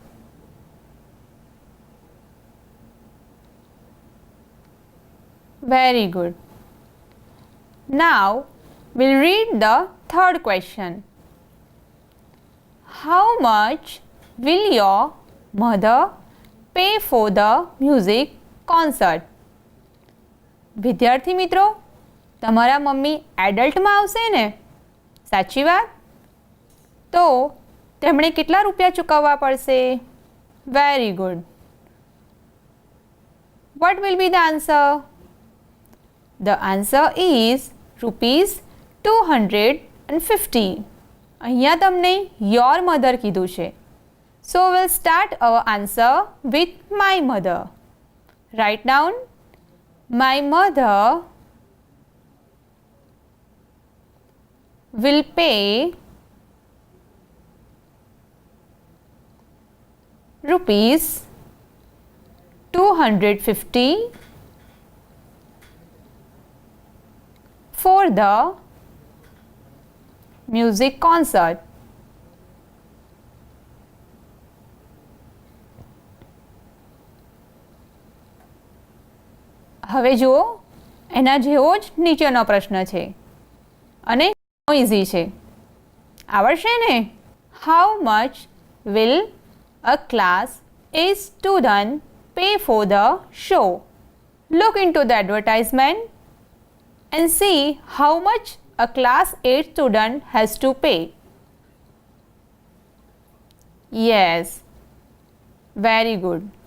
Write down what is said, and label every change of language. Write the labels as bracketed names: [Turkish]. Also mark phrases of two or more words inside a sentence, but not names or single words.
[English] Very good. Now we'll read the third question. How much will your mother pay for the music concert? [Gujarati] વિદ્યાર્થી મિત્રો, તમારા મમ્મી એડલ્ટમાં આવશે ને? સાચી વાત. તો તેમણે કેટલા રૂપિયા ચૂકવવા પડશે? [English] Very good. What will be the answer? The answer is ₹250. [Gujarati] અહીંયા તમને [English] your mother [Gujarati] કીધું છે. [English] So we'll start our answer with my mother. Write down. My mother will pay ₹250 for the music concert. [Gujarati] હવે જુઓ એના જેવો જ નીચેનો પ્રશ્ન છે અને ઇઝી છે, આવડશે ને? [English] how much will a class A student pay for the show? Look into the advertisement and see how much a class 8 student has to pay. Yes, very good.